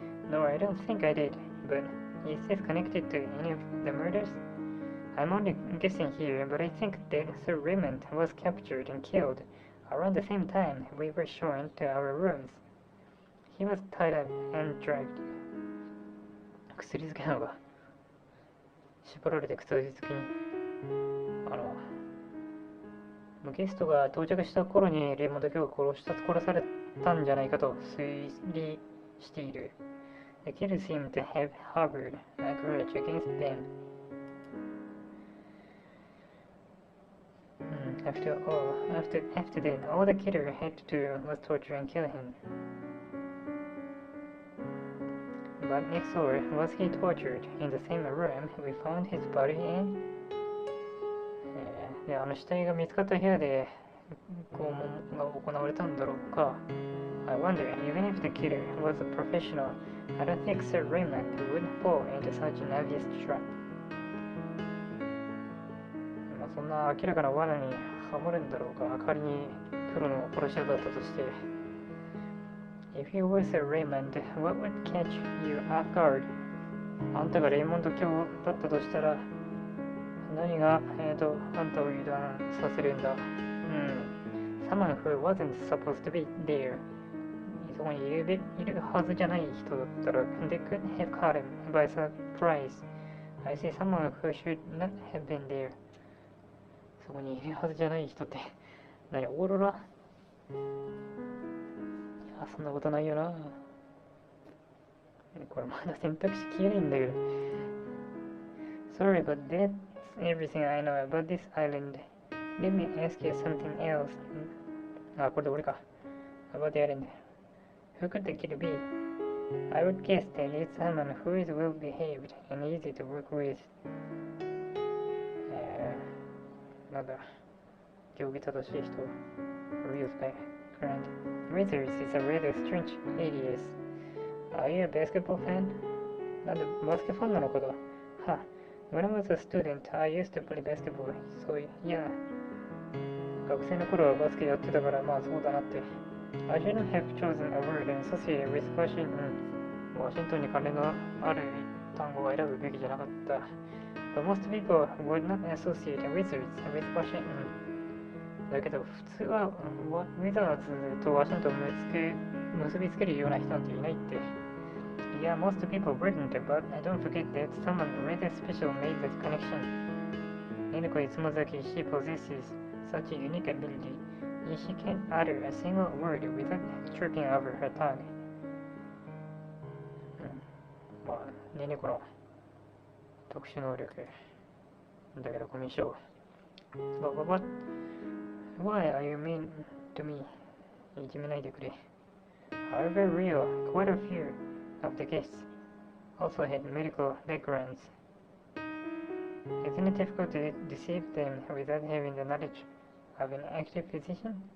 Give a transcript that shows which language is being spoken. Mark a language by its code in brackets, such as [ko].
[en] No, I don't think I did, but is this connected to any of the murders? I'm only guessing here, but I think that Sir Raymond was captured and killed around the same time we were shown to our rooms. He was tied up and dragged. [ja] 薬漬けなのが縛られて薬漬けにゲストが到着した頃にレイモンド卿が殺されたんじゃないかと推理している。 [en] The killer seemed to have harbored a grudge against them. After that, all the killer had to do was torture and kill him. But next door, was he tortured? In the same room, we found his body in. [ja] で、死体が見つかった部屋で拷問が行われたんだろうか。 [en] I wonder, even if the killer was a professional, I don't think Sir Raymond would fall into such an obvious trap. [ja] そんな明らかな罠にはまるんだろうか。仮にプロの殺し屋だったとして。 [en] If you were Sir Raymond, what would catch you off guard? [ja] あんたがレイモンド卿だったとしたら何が、あんたを油断させるんだ。 [en] Someone who wasn't supposed to be there. [ja] そこにいるはずじゃない人だったら [en] They could have caught him by surprise. I say someone who should not have been there. [ja] そこにいるはずじゃない人って何？オーロラ？や、そんなことないよな。これまだ選択肢消えないんだけど。 [en] Sorry, but that's everything I know about this island. Let me ask you something else. [ja] あ、これで俺か。 [en] About the island. Who could the kid be? I would guess that it's someone who is well behaved and easy to work with. [ja] なんだ。行儀正しい人。 [en] Real background. Wizards is a rather strange alias. Are you a basketball fan? [ja] なんでバスケファンなのかだ。は。 [en] When I was a student, I used to play basketball. So, yeah. [ja] 学生の頃はバスケやってたからまあそうだなって。 [en] I shouldn't have chosen a word associated with Washington. [ja] ワシントンに関連のある単語を選ぶべきじゃなかった。 [en] But most people would not associate wizards with Washington. [ja] だけど普通はウィザーズとワシントンを結びつけるような人なんていないって。 [en] Yeah, most people wouldn't, but don't forget that someone rather special made that connection. 猫いつも崎 she possesses such a unique ability. She can't utter a single word without tripping over her tongue. [ja] まあ、ね猫の特殊能力だけどコミュ障。 [en] But why are you mean to me? [ja] いじめないでくれ。 [en] However real, quite a few of the guests also had medical backgrounds. Isn't it difficult to deceive them without having the knowledge of an active physician?